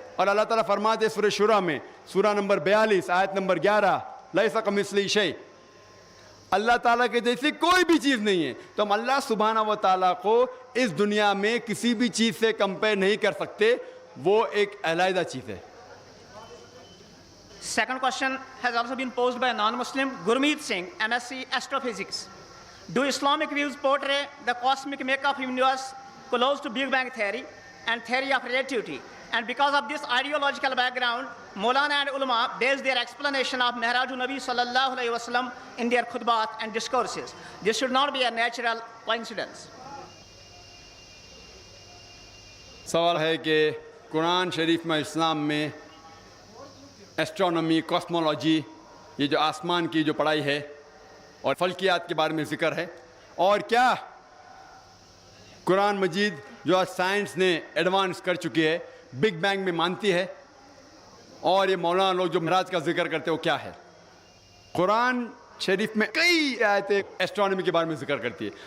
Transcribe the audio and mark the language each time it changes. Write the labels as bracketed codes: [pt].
[ur] اور اللہ تعالیٰ فرماتے سورہ شورى میں، سورہ نمبر 42 آیت نمبر 11 [ar] لیس کمثلہ شیء، [ur] اللہ تعالیٰ کے جیسی کوئی بھی چیز نہیں ہے. تو ہم اللہ سبحانہ و تعالیٰ کو اس دنیا میں کسی بھی چیز سے کمپیئر نہیں کر سکتے، وہ ایک علیحدہ چیز ہے. [en] Second question has also been posed by a non-Muslim, Gurmeet Singh, MSc Astrophysics. Do Islamic views portray the cosmic makeup of universe close to Big Bang theory and theory of relativity? And because of this ideological background, Maulana and ulama base their explanation of Mihrajun Nabi sallallahu alayhi wa sallam in their khutbat and discourses. This should not be a natural coincidence. [ur] سوال ہے کہ قرآن شریف میں اسلام میں astronomy, cosmology, یہ جو آسمان کی جو پڑھائی ہے اور فلکیات کے بارے میں ذکر ہے، اور کیا قرآن مجید جو آج سائنس نے ایڈوانس کر چکی ہے بگ بینگ میں مانتی ہے، اور یہ مولانا لوگ جو معراج کا ذکر کرتے ہیں وہ کیا ہے؟ قرآن شریف میں کئی آیتیں ایسٹرونومی کے بارے میں ذکر کرتی ہے.